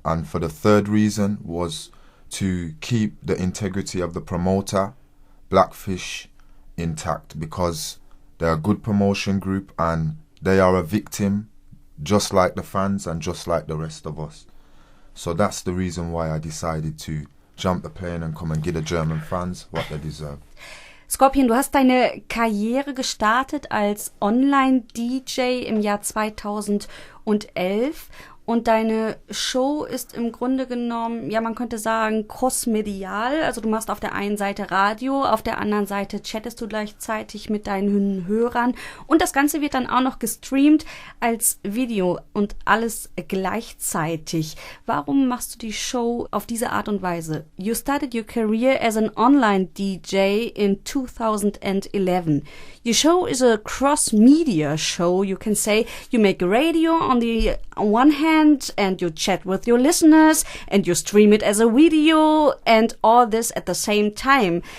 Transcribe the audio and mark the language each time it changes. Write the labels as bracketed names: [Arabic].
[English] And for the third reason was to keep the integrity of the promoter, Blackfish, intact, because they're a good promotion group and they are a victim just like the fans and just like the rest of us. So that's the reason why I decided to jump the plane and come and give the German fans what they deserve. [German] Scorpion, du hast deine Karriere gestartet als Online-DJ im Jahr 2011 und deine Show ist im Grunde genommen, ja, man könnte sagen, crossmedial. Also du machst auf der einen Seite Radio, auf der anderen Seite chattest du gleichzeitig mit deinen Hörern und das Ganze wird dann auch noch gestreamt als Video und alles gleichzeitig. Warum machst du die Show auf diese Art und Weise? [English] You started your career as an online DJ in 2011. Your show is a cross-media show, you can say. You make radio on the one hand and you chat with your listeners and you stream it as a video and all this at the same time.